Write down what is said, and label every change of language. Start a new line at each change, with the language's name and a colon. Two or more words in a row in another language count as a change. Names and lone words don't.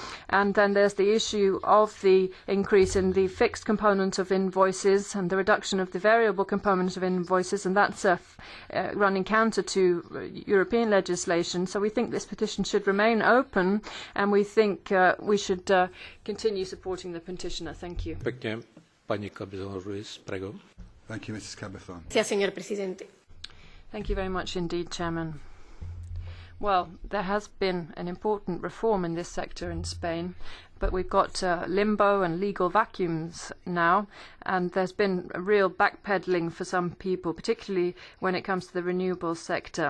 English: And then there's the issue of the increase in the fixed component of invoices and the reduction of the variable component of invoices, and that's running counter to European legislation. So we think this petition should remain open, and we think we should continue supporting the petitioner. Thank you.
Slovak: Pekne, pani Cabezón Ruiz, prego.
English: Thank you, Mrs. Cabezón.
Spanish: Gracias, señor presidente.
English: Thank you very much indeed, Chairman. Well, there has been an important reform in this sector in Spain, but we've got limbo and legal vacuums now, and there's been a real backpedaling for some people, particularly when it comes to the renewable sector.